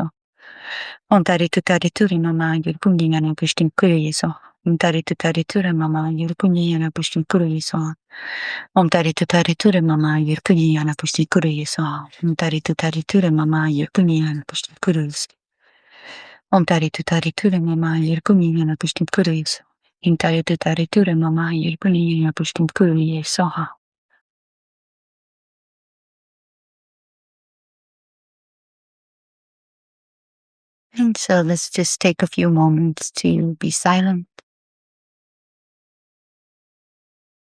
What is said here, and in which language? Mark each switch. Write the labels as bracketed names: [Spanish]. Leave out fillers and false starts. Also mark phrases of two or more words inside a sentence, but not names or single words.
[Sanskrit] tare tu tare ture mama yur punyana pushtim kuri so tare tu tare ture mama yur punyana pushtim kuri so tare tu tare ture mama yur punyana pushtim kuri so tare tu tare ture mama yur punyana pushtim kuri so tare tu tare ture mama yur punyana pushtim kuri so tare tu tare ture mama yur punyana pushtim kuri so. [English] And so let's just take a few moments to be silent,